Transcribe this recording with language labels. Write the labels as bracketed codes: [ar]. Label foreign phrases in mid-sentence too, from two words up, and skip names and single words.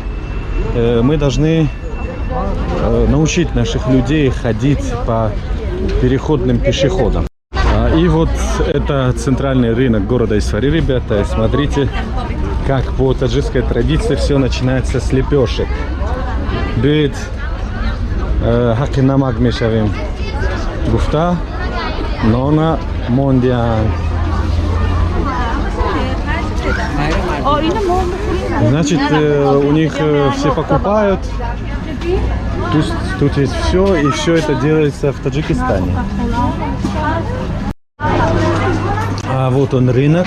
[ru] Мы должны научить наших людей ходить по переходным пешеходам. И вот это центральный рынок города Исфари, ребята. Смотрите, как по таджикской традиции все начинается с лепешек. [tg] Бит Хакинамак мешавим гуфта, нона мондиан. [ru] Значит, у них все покупают. Тут есть все, и все это делается в Таджикистане. А вот он рынок.